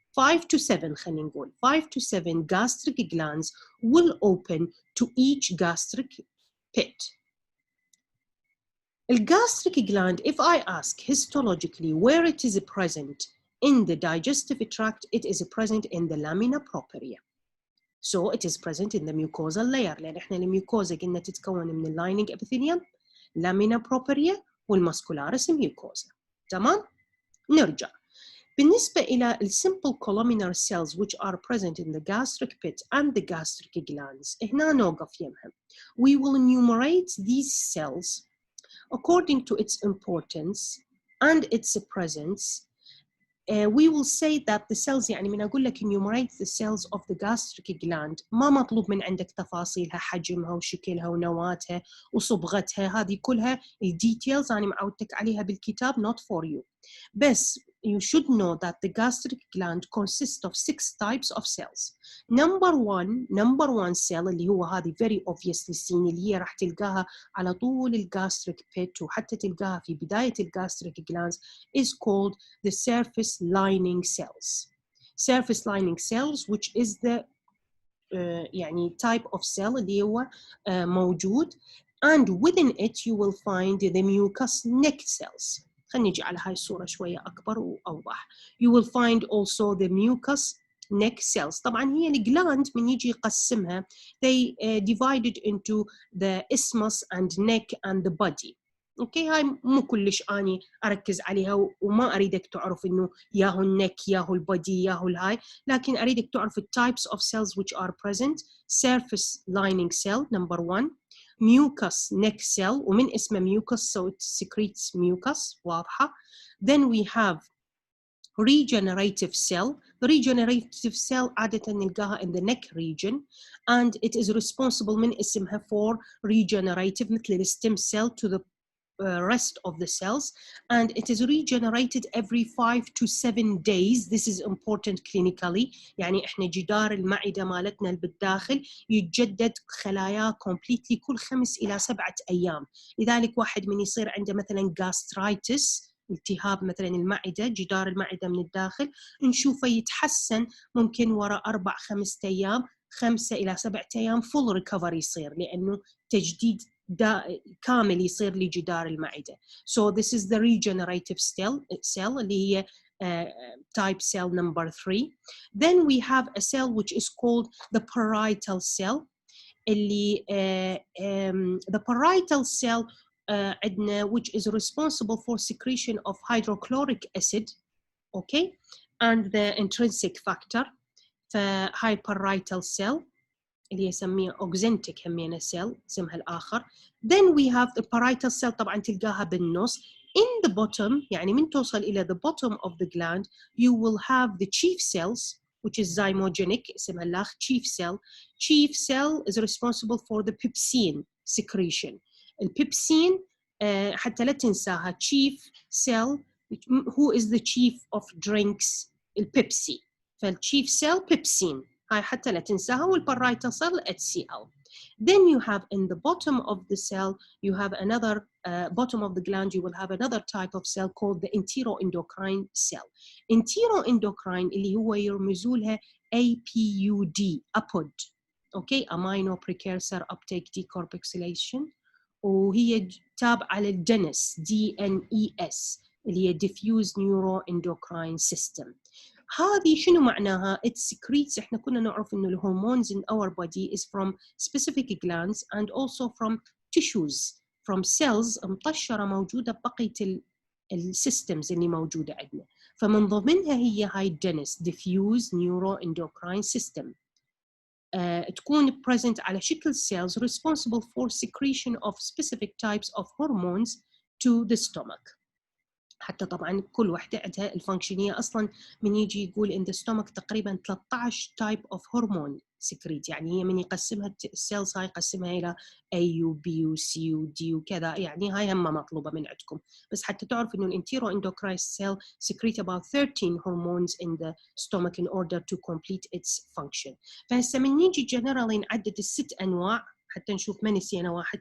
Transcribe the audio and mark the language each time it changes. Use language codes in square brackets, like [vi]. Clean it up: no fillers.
[en] 5 to 7 [ar] خلينا نقول [en] 5 to 7 gastric glands will open to each gastric pit. The gastric gland, if I ask histologically where it is present in the digestive tract, it is present in the lamina propria. So it is present in the mucosal layer. [ar] لأن إحنا الميوكوزا قلنا تتكون من lining epithelium, lamina propria والmuscularis mucosa. تمام؟ نرجع. بالنسبة إلى [en] simple columnar cells which are present in the gastric pit and the gastric glands, [ar] هنا نوقف يمهم. [en] We will enumerate these cells according to its importance and its presence. We will say that the cells, [ar] يعني من أقول لك [en] enumerate the cells of the gastric gland, [ar] ما مطلوب من عندك تفاصيلها, حجمها وشكلها ونواتها وصبغتها, هذه كلها details أنا معودتك عليها بالكتاب, [en] not for you. بس you should know that the gastric gland consists of 6 types of cells. Number one cell [ar] اللي هو هذه [en] very obviously seen اللي هي [ar] راح تلقاها على طول [en] الgastric pit [ar] وحتى تلقاها في بداية [en] الgastric glands is called the surface lining cells. Surface lining cells, which is the يعني type of cell [ar] اللي هو موجود, [en] and within it you will find the mucous neck cells. [ar] خلينا نجي على هاي الصورة شوية أكبر وأوضح. [en] You will find also the mucous neck cells. [ar] طبعاً هي الجلاند من يجي يقسمها, [en] they divided into the isthmus and neck and the body. [ar] اوكي, هاي مو كلش اني اركز عليها وما اريدك تعرف انه ياهو النك ياهو البودي ياهو الهاي, لكن اريدك تعرف [en] types of cells which are present. Surface lining cell number 1, mucous neck cell, ومن اسمه mucus so it secretes mucus, واضحة. Then we have regenerative cell. The regenerative cell عادة نلقاها in the neck region, and it is responsible [ar] من اسمها [en] for regenerative مثل الstem cell to the rest of the cells, and it is regenerated every 5 to 7 days. This is important clinically. [ar] يعني احنا جدار المعدة مالتنا اللي بالداخل يتجدد خلاياه completely كل 5 إلى 7 أيام. لذلك واحد من يصير عنده مثلا gastritis, التهاب مثلا المعدة, جدار المعدة من الداخل, نشوفه يتحسن ممكن وراء 4-5 أيام, 5 إلى 7 أيام [en] full recovery [ar] يصير, لأنه تجديد كامل يصير لجدار المعدة. [en] So this is the regenerative cell اللي هي type cell number 3. Then we have a cell which is called the parietal cell. اللي the parietal cell عندنا which is responsible for secretion of hydrochloric acid, okay, and the intrinsic factor. [ar] فهاي parietal cell اللي يسميه oxyntic همينة cell اسمها الآخر. [en] Then we have the parietal cell, [ar] طبعاً تلقاها بالنص. [en] In the bottom, [ar] يعني من توصل إلى [en] the bottom of the gland, you will have the chief cells, which is zymogenic, [ar] اسمها الآخر [en] chief cell. Chief cell is responsible for the pepsin secretion. [ar] البيبسين حتى لا تنساها, chief cell, [en] who is the chief of drinks, [ar] البيبسي. فالchief cell pepsin. هاي حتى لا تنساها. [en] والبارايتال cell HCl. Then you have in the bottom of the cell, you have another, bottom of the gland, you will have another type of cell called the enteroendocrine cell. [ar] Enteroendocrine اللي هو يرمزوا لها APUD, APOD. [en] Okay, amino precursor uptake decarboxylation. [ar] وهي تابعة [en] للDNES, DNES, اللي هي diffuse neuroendocrine system. [ar] هذه شنو معناها؟ [en] It secretes. [ar] احنا كنا نعرف انه الهرمونز [en] in our body is from specific glands and also from tissues, from cells [ar] مطشرة موجودة ببقية السيستمز اللي موجودة عندنا. فمن ضمنها هي هاي DNES, diffuse neuroendocrine system. [en] تكون present على شكل cells responsible for secretion of specific types of hormones to the stomach. [ar] حتى طبعا كل واحدة عندها الفانكشنية. أصلا من يجي يقول [en] in the stomach [ar] تقريبا 13 type of hormone secrete. يعني هي من يقسمها السيلز هاي يقسمها إلى A و B و C و D وكذا. يعني هاي هم مطلوبة من عندكم. بس حتى تعرف إنه [en] الانتيروendocrine cell secrete about 13 hormones in the stomach in order to complete its function. [ar] فهسه من نيجي generally نعدد الست أنواع حتى نشوف ما نسينا واحد.